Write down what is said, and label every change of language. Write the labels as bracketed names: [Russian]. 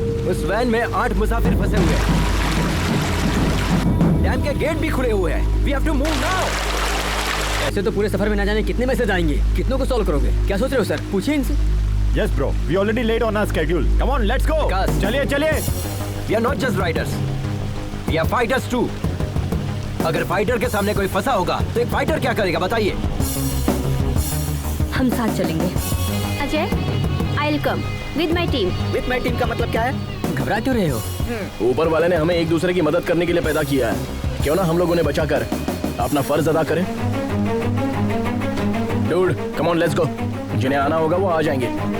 [Hindi] उस वैन में 8 मुसाफिर फंसे हुए हैं। डैम के गेट भी खुले हुए हैं। [English] We have to move now. [Hindi] ऐसे तो पूरे सफर में ना जाने कितने मैसेज आएंगे, कितनों को सॉल्व करोगे? क्या सोच रहे हो सर? पूछिए इनसे। [English] Yes bro, we already late on our schedule. Come on, let's go. [Hindi] चलिए। [English] We are not just riders. We are fighters too. [Hindi] अगर फाइटर के सामने कोई फंसा होगा तो एक फाइटर क्या करेगा बताइए? हम साथ चलेंगे। [English] Ajay, I'll come with my team. With my team [Hindi] का मतलब क्या है? घबरा क्यों रहे हो? ऊपर वाले ने हमें एक दूसरे की मदद करने के लिए पैदा किया है। क्यों ना हम लोग उन्हें बचाकर अपना फर्ज अदा करें? [English] Dude, come on, let's go. [Hindi] जिन्हें आना होगा वो आ जाएंगे।